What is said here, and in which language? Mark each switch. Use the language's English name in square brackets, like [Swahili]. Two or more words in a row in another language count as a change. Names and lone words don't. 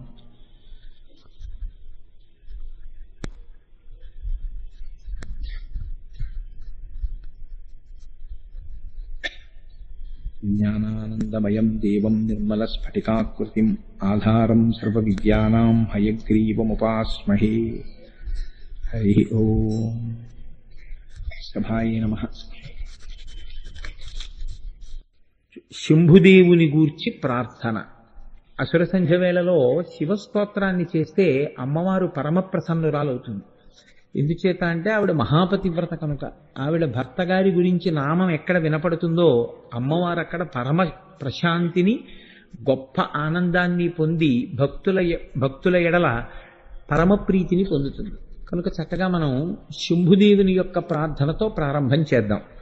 [Sanskrit] ज्ञानानन्दमयं देवं निर्मलस्फटिकाकृतिम् आधारं सर्वविद्यानां हयग्रीवमुपास्महे। हरिः ओम्। सभाय नमः। [Telugu] శంభుదేవుని గూర్చి ప్రార్థన. అసుర సంధ్య వేళలో శివస్తోత్రాన్ని చేస్తే అమ్మవారు పరమ ప్రసన్నురాలవుతుంది. ఎందుచేత అంటే ఆవిడ మహాపతివ్రత కనుక. ఆవిడ భర్త గారి గురించి నామం ఎక్కడ వినపడుతుందో అమ్మవారు అక్కడ పరమ ప్రశాంతిని గొప్ప ఆనందాన్ని పొంది భక్తుల ఎడల పరమ ప్రీతిని పొందుతుంది కనుక చక్కగా మనం శంభుదేవుని యొక్క ప్రార్థనతో ప్రారంభం చేద్దాం.